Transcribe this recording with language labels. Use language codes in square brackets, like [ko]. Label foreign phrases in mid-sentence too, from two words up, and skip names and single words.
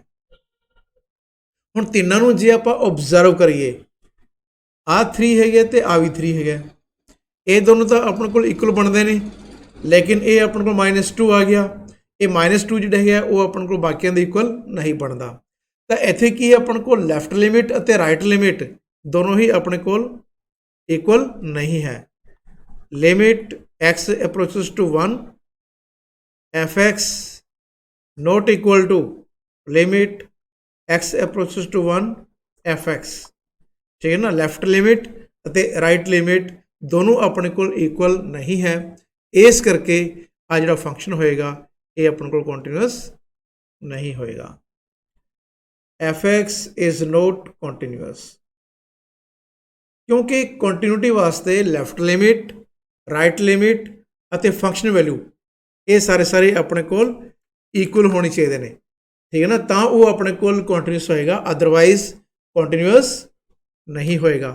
[pa] ਹੁਣ ਤਿੰਨਾਂ ਨੂੰ ਜੇ ਆਪਾਂ ਓਬਜ਼ਰਵ ਕਰੀਏ, ਆਹ 3 ਹੈਗਾ ਤੇ ਆ ਵੀ 3 ਹੈਗਾ, ਇਹ ਦੋਨੋਂ ਤਾਂ ਆਪਣੇ ਕੋਲ ਇਕੁਅਲ ਬਣਦੇ ਨੇ, ਲੇਕਿਨ ਇਹ ਆਪਣੇ ਕੋਲ -2 ਆ ਗਿਆ, ਇਹ -2 ਜਿਹੜਾ ਹੈਗਾ ਉਹ ਆਪਣੇ ਕੋਲ ਬਾਕੀਆਂ ਦੇ ਇਕੁਅਲ ਨਹੀਂ ਬਣਦਾ। ਤਾਂ ਇੱਥੇ ਕੀ ਹੈ, ਆਪਣੇ ਕੋਲ [en] left limit [pa] ਅਤੇ [en] right limit [pa] ਦੋਨੋਂ ਹੀ ਆਪਣੇ ਕੋਲ ਇਕੁਅਲ ਨਹੀਂ ਹੈ। [en] ਲਿਮਿਟ x approaches to 1 f(x) not equal to limit x approaches to 1 f(x), [pa] ਠੀਕ ਹੈ ਨਾ। [en] left limit [pa] ਅਤੇ [en] right limit [pa] ਦੋਨੋਂ ਆਪਣੇ ਕੋਲ ਇਕੁਅਲ ਨਹੀਂ ਹੈ, ਇਸ ਕਰਕੇ ਆ ਜਿਹੜਾ ਫੰਕਸ਼ਨ ਹੋਏਗਾ ਇਹ ਆਪਣੇ ਕੋਲ ਕੰਟੀਨਿਊਸ ਨਹੀਂ ਹੋਏਗਾ। [en] f(x) is not continuous, [pa] ਕਿਉਂਕਿ ਕੰਟੀਨਿਊਟੀ ਵਾਸਤੇ [en] left limit, right limit [pa] ਅਤੇ [en] function value [pa] ਇਹ ਸਾਰੇ ਆਪਣੇ ਕੋਲ ਇਕੁਅਲ ਹੋਣੇ ਚਾਹੀਦੇ ਨੇ, ਠੀਕ ਹੈ ਨਾ, ਤਾਂ ਉਹ ਆਪਣੇ ਕੋਲ ਕੰਟੀਨਿਊਸ ਹੋਏਗਾ, [en] otherwise continuous [pa] ਨਹੀਂ ਹੋਏਗਾ।